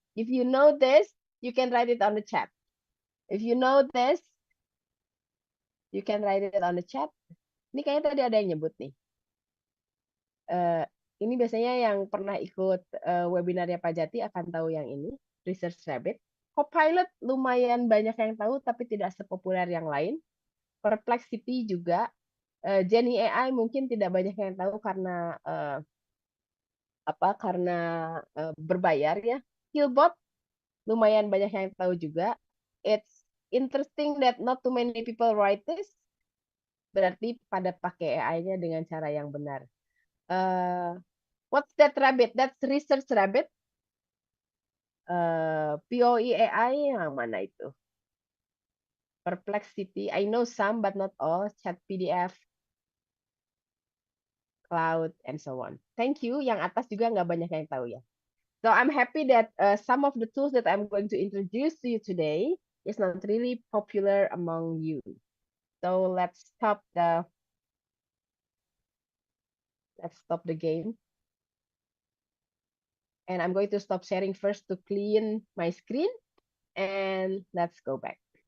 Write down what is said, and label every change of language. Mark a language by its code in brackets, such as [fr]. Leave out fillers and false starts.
[en] If you know this, you can write it on the chat. If you know this, you can write it on the chat. [id] Ini kayaknya tadi ada yang nyebut nih. Ini biasanya yang pernah ikut webinarnya Pak Jati akan tahu yang ini, Research Rabbit. Copilot lumayan banyak yang tahu, tapi tidak sepopuler yang lain. Perplexity juga. Jenny AI mungkin tidak banyak yang tahu karena karena berbayar ya. Killbot lumayan banyak yang tahu juga. [en] It's interesting that not too many people write this. [id] Berarti pada pakai AI-nya dengan cara yang benar. [en] What's that rabbit? That's research rabbit. [id] POE AI yang mana itu? Perplexity. [en] I know some but not all. Chat PDF, Cloud, and so on. Thank you. [id] Yang atas juga nggak banyak yang tahu ya. [en] So I'm happy that some of the tools that I'm going to introduce to you today is not really popular among you. So let's stop the game. And I'm going to stop sharing first to clean my screen. And let's go back.